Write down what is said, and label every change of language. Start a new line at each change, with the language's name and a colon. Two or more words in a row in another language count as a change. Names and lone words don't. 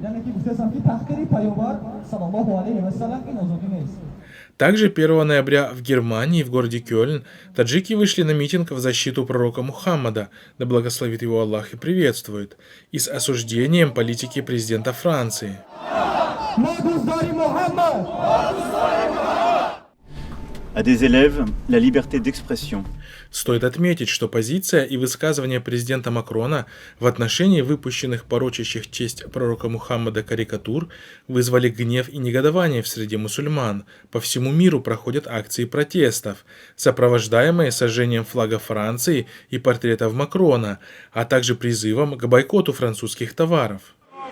Russian: Также 1 ноября в Германии, в городе Кёльн, таджики вышли на митинг в защиту пророка Мухаммада, да благословит его Аллах и приветствует, и с осуждением политики президента Франции.
French: À des élèves, la liberté d'expression.
Russian: Стоит отметить, что позиция и высказывания президента Макрона в отношении выпущенных порочащих честь пророка Мухаммада карикатур вызвали гнев и негодование в среде мусульман. По всему миру проходят акции протестов, сопровождаемые сожжением флага Франции и портретов Макрона, а также призывом к бойкоту французских товаров.